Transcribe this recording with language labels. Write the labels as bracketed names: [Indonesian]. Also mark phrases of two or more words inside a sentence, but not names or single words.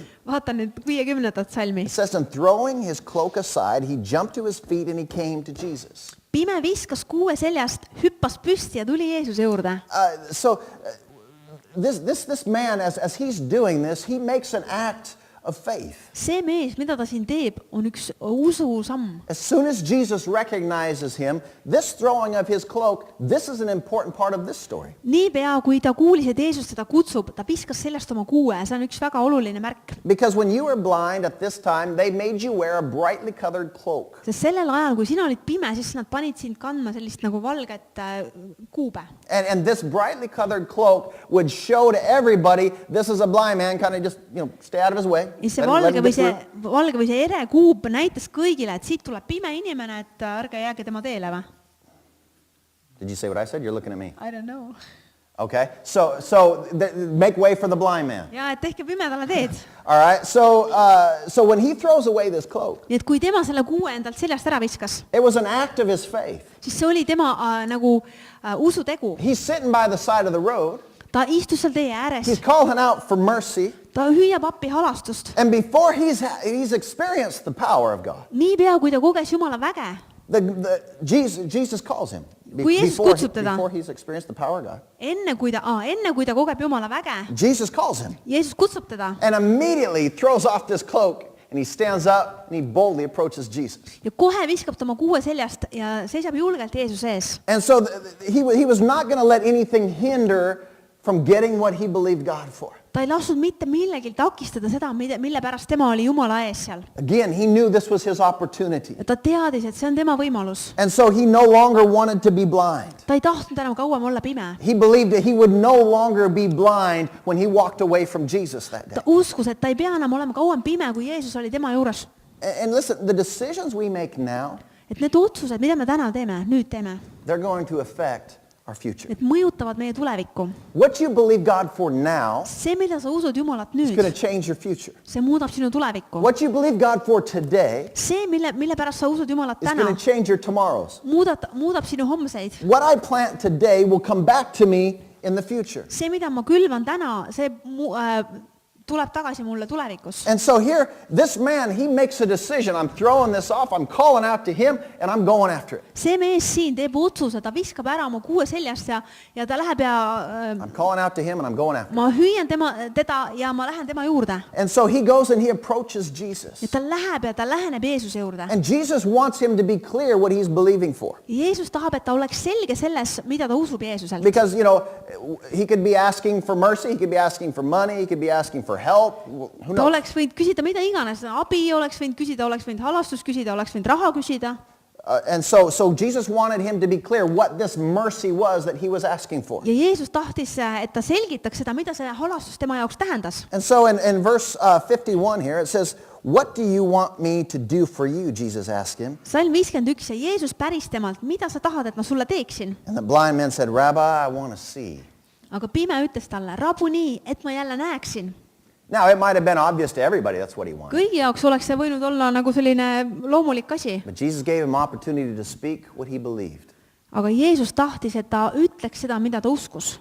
[Estonian] Vaata nüüd 50. salmi. [English] It says, and throwing his cloak aside, he jumped to his feet and he came to Jesus. [Estonian] Pime viskas kuue seljast, hüppas püsti ja tuli Jeesuse juurde. [English] This man, as he's doing this, he makes an act of faith. [Estonian] See mees, mida ta siin teeb, on üks ususamm. [English] As soon as Jesus recognizes him, this throwing of his cloak, this is an important part of this story. [Estonian] Niipea, kui ta kuulis, et Jeesus teda kutsub, ta piskas seljast oma kuue. See on üks väga oluline märk. [English] Because when you were blind at this time, they made you wear a brightly colored cloak. [Estonian] Sest sellel ajal, kui sina olid pime, siis nad panid sind kandma sellist nagu valget kuube. [English] And this brightly colored cloak would show to everybody, this is a blind man, kind of just, stay out of his way. [Estonian] Ja see [English] Let him get through. [Estonian] valge või see ere kuub näitas kõigile, et siit tuleb pime inimene, et ärge jääge tema teele või? [English] Did you say what I said? You're looking at me. I don't know. Okay? So make way for the blind man. [Estonian] ja et tehke pimedale teed. [English] All right? So when he throws away this cloak, [Estonian] nii et kui tema selle kuue endalt seljast ära viskas, [English] it was an act of his faith. [Estonian] siis see oli tema nagu usutegu. [English] He's sitting by the side of the road. [Estonian] Ta istus seal tee ääres, [English] He's calling out for mercy. [Estonian] ta hüüab appi halastust. [English] And before he's experienced the power of God, [Estonian] niipea, kui ta koges Jumala väge, [English] Jesus calls him. [Estonian] Kui Jeesus kutsub teda. [English] Before he's experienced the power of God, [Estonian] enne kui ta kogeb Jumala väge, [English] Jesus calls him. [Estonian] Jeesus kutsub teda [English] And immediately throws off this cloak and he stands up and he boldly approaches Jesus. [Estonian] ja kohe viskab ta oma kuue seljast ja seisab julgelt Jeesuse ees. [English] And so he was not going to let anything hinder from getting what he believed God for. [Estonian] Ta ei lasknud mitte millegil takistada seda, mille pärast tema oli Jumala ees seal. [English] Again, he knew this was his opportunity. [Estonian] Ja ta teadis, et see on tema võimalus. [English] And so he no longer wanted to be blind. [Estonian] Ta ei tahtnud enam kauem olla pime. [English] He believed that he would no longer be blind when he walked away from Jesus that day. [Estonian] Ta uskus, et ta ei pea enam olema kauem pime, kui Jeesus oli tema juures. [English] And listen, the decisions we make now, [Estonian] Et need otsused, mida me täna teeme, nüüd teeme, [English] they're going to affect our future. [Estonian] need mõjutavad meie tulevikku. [English] What you believe God for now [Estonian] See, mida sa usud Jumalat [English] is going to [Estonian] nüüd, [English] change your future. [Estonian] see muudab sinu tulevikku. [English] What you believe God for today [Estonian] See, mille pärast sa usud Jumalat [English] is [Estonian] täna, [English] going to change your tomorrows. [Estonian] muudab sinu homseid. [English] What I plant today will come back to me in the future. [Estonian] See, mida ma külvan täna, see tuleb tagasi mulle tulevikus. [English] And so here, this man, he makes a decision. I'm throwing this off, I'm calling out to him, and I'm going after it. [Estonian] See mees siin teeb otsuse, ta viskab ära oma kuue seljast ja ta läheb ja [English] I'm calling out to him, and I'm going after it. [Estonian] ma hüüan teda ja ma lähen tema juurde. [English] And so he goes and he approaches Jesus. [Estonian] Ja ta läheb ja ta läheneb Jeesuse juurde. [English] And Jesus wants him to be clear what he's believing for. [Estonian] Jeesus tahab, et ta oleks selge selles, mida ta usub Jeesuselt. [English] Because, you know, he could be asking for mercy, he could be asking for money, he could be asking for help. Who [Estonian] Ta [English] knows? [Estonian] oleks võinud küsida mida iganes, abi oleks võinud küsida, oleks võinud halastust küsida, oleks võinud raha küsida. [English] And so Jesus wanted him to be clear what this mercy was that he was asking for. [Estonian] Ja Jeesus tahtis, et ta selgitaks seda, mida see halastus tema jaoks tähendas. [English] And so in verse 51 here, it says, "What do you want me to do for you?" Jesus asked him. [Estonian] Salm 51 ja Jeesus päris temalt, mida sa tahad, et ma sulle teeksin? [English] And the blind man said, "Rabbi, I want to see." [Estonian] Aga pime ütles talle, rabu nii, et ma jälle näeksin. [English] Now, it might have been obvious to everybody that's what he wanted. [Estonian] Kõigi jaoks oleks see võinud olla nagu selline loomulik asi. [English] But Jesus gave him opportunity to speak what he believed. [Estonian] Aga Jeesus tahtis, et ta ütleks seda, mida ta uskus.